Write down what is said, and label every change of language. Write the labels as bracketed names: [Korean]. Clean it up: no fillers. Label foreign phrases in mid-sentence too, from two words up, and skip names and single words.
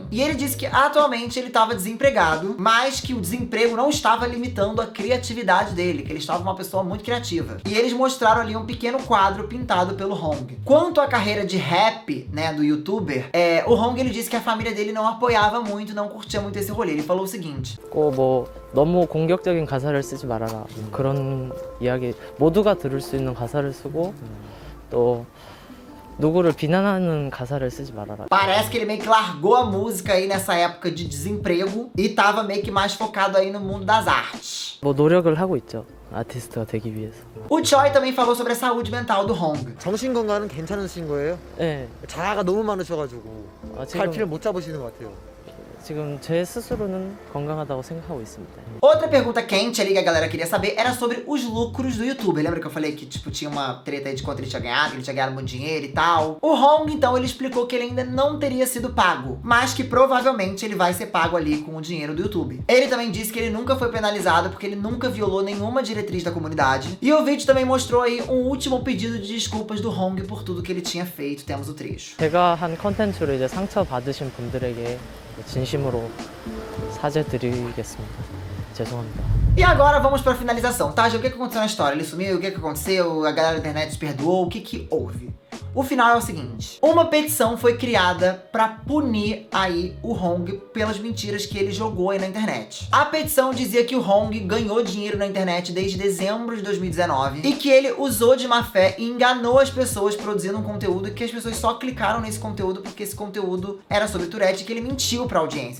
[Portuguese] E ele disse que atualmente ele estava desempregado, mas que o desemprego não estava limitando a criatividade dele, que ele estava uma pessoa muito criativa. E eles mostraram ali um pequeno quadro pintado pelo Hong. Quanto à carreira de rap, né, do youtuber, o Hong ele disse que a família dele não apoiava muito, não curtia muito esse rolê. Ele falou o seguinte. [Korean] 뭐 너무 공격적인 가사를 쓰지 말아라. 그런 이야기 모두가 들을 수 있는 가사를 쓰고 또 누구를 비난하는 가사를 쓰지 말아라. [Portuguese] Parece que ele meio que largou a música aí nessa época de desemprego e tava meio que mais focado aí no mundo das artes. [Korean] 뭐 노력을 하고 있죠. 아티스트가 되기 위해서. [Portuguese] O Choi também falou sobre a saúde mental do Hong. [Korean] 정신 건강은 괜찮으신 거예요? 네. 자아가 너무 많으셔가지고 지금 갈피를 못 잡으시는 것 같아요. 지금 제 스스로는 건강하다고 생각하고 있습니다. [Portuguese] Outra pergunta quente ali que a galera queria saber era sobre os lucros do YouTube. Lembra que eu falei que, tipo, tinha uma treta aí de quanto ele tinha ganhado, que ele tinha ganhado muito dinheiro e tal? O Hong, então, ele explicou que ele ainda não teria sido pago, mas que provavelmente ele vai ser pago ali com o dinheiro do YouTube. Ele também disse que ele nunca foi penalizado porque ele nunca violou nenhuma diretriz da comunidade. E o vídeo também mostrou aí um último pedido de desculpas do Hong por tudo que ele tinha feito. Temos o trecho. [Korean] 제가 한 컨텐츠로 이제 상처 받으신 분들에게 진심으로 사죄드리겠습니다. 죄송합니다. [Portuguese] E agora vamos pra finalização, tá? O que aconteceu na história? Ele sumiu? O que aconteceu? A galera da internet se perdoou? O que houve? O final é o seguinte: uma petição foi criada pra punir aí o Hong pelas mentiras que ele jogou aí na internet. A petição dizia que o Hong ganhou dinheiro na internet desde dezembro de 2019 e que ele usou de má fé e enganou as pessoas produzindo um conteúdo que as pessoas só clicaram nesse conteúdo porque esse conteúdo era sobre Tourette e que ele mentiu pra audiência.